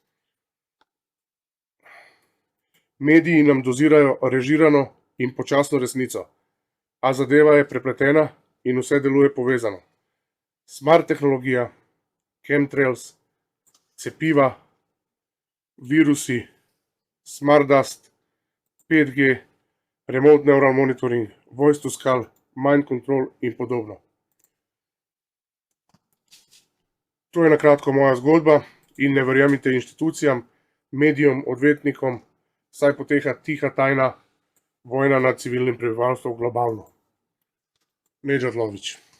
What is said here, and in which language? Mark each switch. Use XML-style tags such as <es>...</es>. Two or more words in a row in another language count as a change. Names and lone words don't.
<sl>Mediji nam dozirajo režirano in počasno resnico, a zadeva je prepletena in vse deluje povezano. Smart tehnologija, chemtrails, cepiva, virusi, Smardust,</sl> <en>5G, remote neural monitoring, voice to skull, mind control</en> <sl>in podobno. To je na kratko moja zgodba in ne verjemite inštitucijam, medijem, odvetnikom, saj poteka tiha tajna vojna nad civilnim prebivalstvom globalno. Nedžad Lović.</sl>